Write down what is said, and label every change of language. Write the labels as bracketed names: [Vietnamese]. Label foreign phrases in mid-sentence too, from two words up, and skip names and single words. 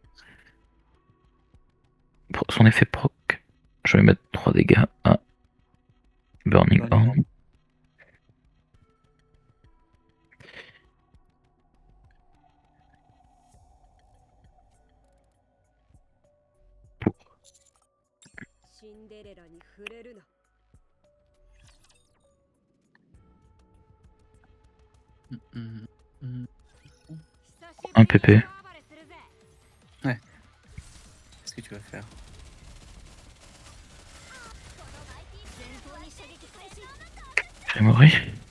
[French] Son effet proc, je vais mettre 3 dégâts à Burning Burning Horn. Horn. Pour [Japanese] シンデレラに触れるな。 Mm, mm. [French] un PP. Qu'est-ce que tu vas faire? Grémory.